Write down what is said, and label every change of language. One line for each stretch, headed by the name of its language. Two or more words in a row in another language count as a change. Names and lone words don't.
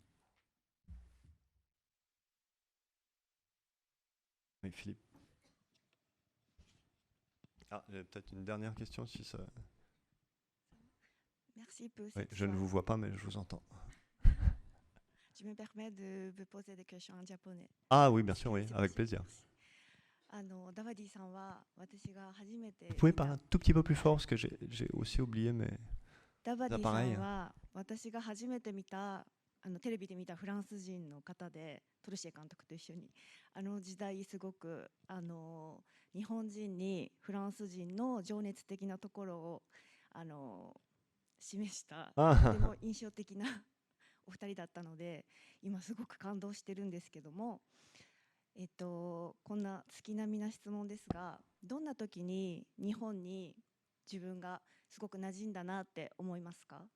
French: Oui, Philippe. Ah, j'ai peut-être une dernière question, si ça... Merci pour Oui, cette je ne fois. vous vois pas, mais je vous entends. Je me permets de vous poser des questions en japonais. Ah oui, bien sûr, oui, avec plaisir.
Japanese: ダバディさんは私が初めて
French: Vous pouvez parler un tout petit peu plus fort, parce que j'ai aussi oublié, mais...
Japanese: ダバディさ
French: pareil.
Japanese: んは私が初めて見たテレビで見たフランス人の方で、トルシエ監督と一緒に時代すごく日本人にフランス人の情熱的なところを示したとても印象的なお二人だったので、今すごく感動してるんですけども、こんな月並みな質問ですが、どんな時に日本に自分がすごく馴染んだなって思いますか？